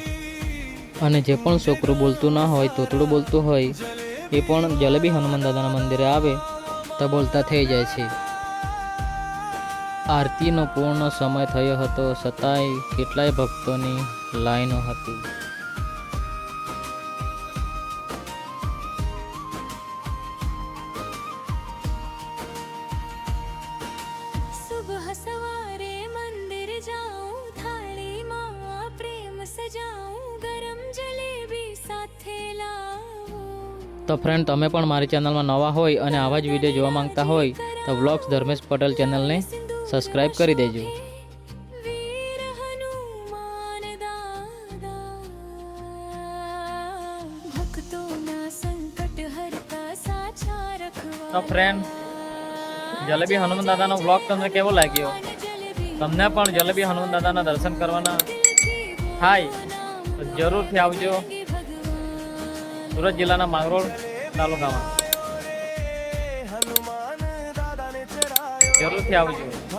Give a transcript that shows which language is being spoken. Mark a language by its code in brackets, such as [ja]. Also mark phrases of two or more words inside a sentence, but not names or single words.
[gu] અને જે પણ છોકરું બોલતું ન હોય, તોતડું બોલતું હોય, એ પણ જલેબી હનુમાન દાદાના મંદિરે આવે તો બોલતા થઈ જાય છે. આરતીનો પૂર્ણ સમય થયો હતો, છતાંય કેટલાય ભક્તોની લાઈનો હતી. [hi] सुबह सवारे मंदिर जाऊं, थाली मां प्रेम सजाऊं, गरम जलेबी साथे लाऊं. [gu] તો ફ્રેન્ડ, તમે પણ મારી ચેનલમાં નવા હોય અને આવા જ વિડીયો જોવા માંગતા હોય તો વ્લોગ્સ ધર્મેશ પટેલ ચેનલને સબસ્ક્રાઈબ કરી દેજો. [hi] वीर हनुमान दादा, भक्तों ना संकट हरता साचा रखवा. [gu] તો ફ્રેન્ડ, જલેબી હનુમાન દાદાનો વ્લોગ તમને કેવો લાગ્યો? તમને પણ જલેબી હનુમાન દાદાના દર્શન કરવાના થાય તો જરૂરથી આવજો. સુરત જિલ્લાના માંગરોળ તાલુકામાં જરૂરથી આવજો.